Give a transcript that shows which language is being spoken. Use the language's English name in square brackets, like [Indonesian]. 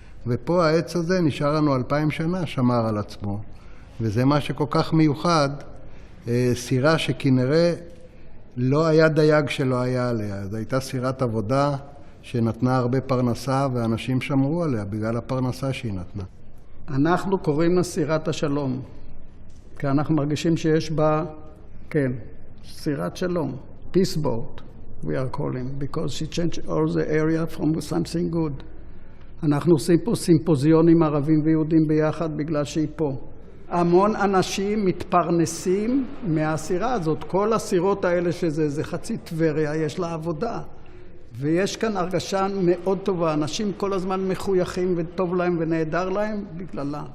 [Hebrew] ופה העץ הזה נשאר לנו 2000 שנה, שמר על עצמו. וזה מה שכל כך מיוחד, סירה שכנראה לא היה דייג שלא היה עליה. זו הייתה סירת עבודה שנתנה הרבה פרנסה, ואנשים שמרו עליה בגלל הפרנסה שהיא נתנה. אנחנו קוראים לה סירת השלום, כי אנחנו מרגישים שיש בה, כן, סירת שלום, [English] peace boat, we are calling, because she changed all the area from something good. [Hebrew] אנחנו עושים פה סימפוזיונים ערבים ויהודים ביחד בגלל שהיא פה. המון אנשים מתפרנסים מהסירה הזאת. כל הסירות האלה זה חצי טבריה, יש לה עבודה. ויש כאן הרגשה מאוד טובה. אנשים כל הזמן מחויכים וטוב להם ונהדר להם בגללה.